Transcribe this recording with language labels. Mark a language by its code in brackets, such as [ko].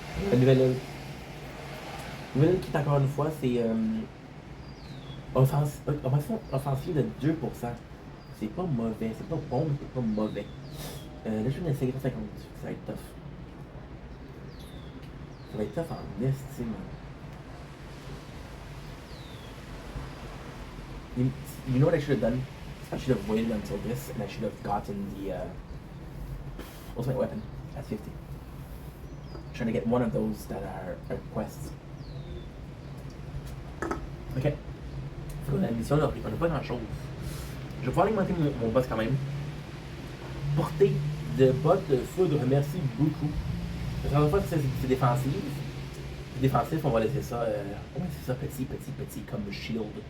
[fr] La nouvelle qui est encore une fois, c'est offensive de 2%. C'est pas mauvais, c'est pas bon, mais c'est pas mauvais. Là, je vais essayer 50. Ça va être tough. Ça va être tough en estime. [en] You know what I should have done? I should have waited until this, and I should have gotten the ultimate weapon at 50. Trying to get one of those that are quests. Ok. [fr] La mission, là, on n'a pas grand chose. Je vais pouvoir alimenter mon boss quand même. Portée de bottes de foudre, merci beaucoup. Parce qu'en fois, c'est défensif. Défensif, on va laisser ça. Ouais, c'est ça, petit, comme shield.